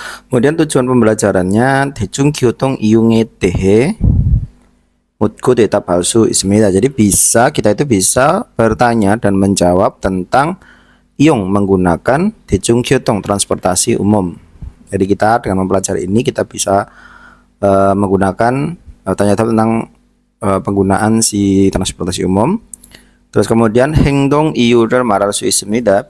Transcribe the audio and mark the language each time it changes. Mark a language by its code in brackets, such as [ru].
[id] Kemudian tujuan pembelajarannya [ko] 대중교통 이용에 대해 묻고 대답할 수 있습니다. [id] Jadi kita itu bisa bertanya dan menjawab tentang iong menggunakan 대중교통 transportasi umum. Jadi kita dengan mempelajari ini kita bisa menggunakan tanya jawab tentang penggunaan si transportasi umum. Terus kemudian [ko] 행동 이유를 말할 수 있습니다.